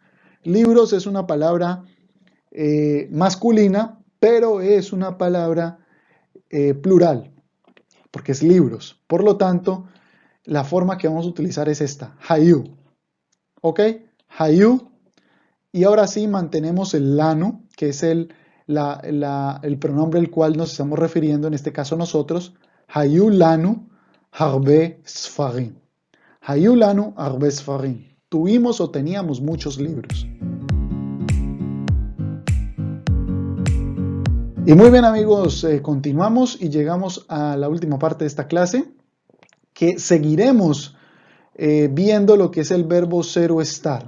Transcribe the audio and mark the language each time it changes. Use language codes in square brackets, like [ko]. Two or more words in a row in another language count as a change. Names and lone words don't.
[es] Libros es una palabra masculina, pero es una palabra plural, porque es libros. Por lo tanto, la forma que vamos a utilizar es esta, hayu. ¿Ok? Hayu. Y ahora sí mantenemos el lanu, que es el pronombre al cual nos estamos refiriendo, en este caso nosotros. [he] היו לנו הרבה ספרים. היו לנו הרבה ספרים. [es] Tuvimos o teníamos muchos libros. Y muy bien amigos, continuamos y llegamos a la última parte de esta clase, que seguiremos viendo lo que es el verbo ser o estar.